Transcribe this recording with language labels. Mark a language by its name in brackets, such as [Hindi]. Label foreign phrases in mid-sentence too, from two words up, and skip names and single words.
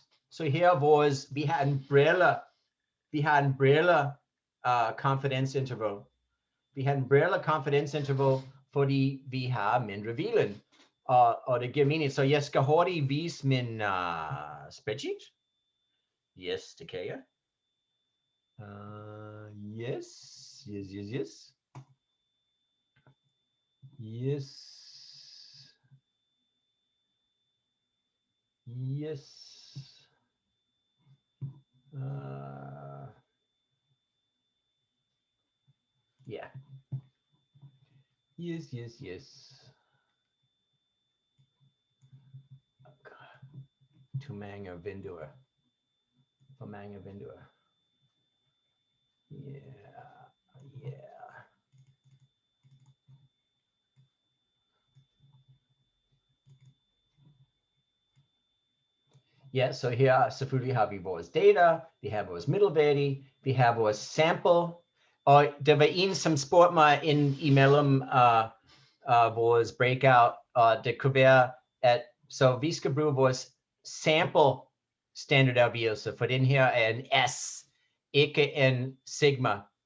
[Danish] Så her vi har en brille [English] confidence interval. [Danish] Vi har en brille [English] confidence interval, [Danish] fordi vi har mindre viden. Og det giver mening. Så jeg skal hurtigt vise min spreadsheet. Yes, det kan jeg. Yes. [English] Yes. Yeah. Yes. [Danish] For mange vinduer. Yeah. Ja, så her selvfølgelig har vi vores data, vi har vores middelværdi, vi har vores sample, og der var en, som spurgte mig imellem vores breakout, og det kunne være, at så vi skal bruge vores sample standardavigelse, for den her er en S, ikke en sigma.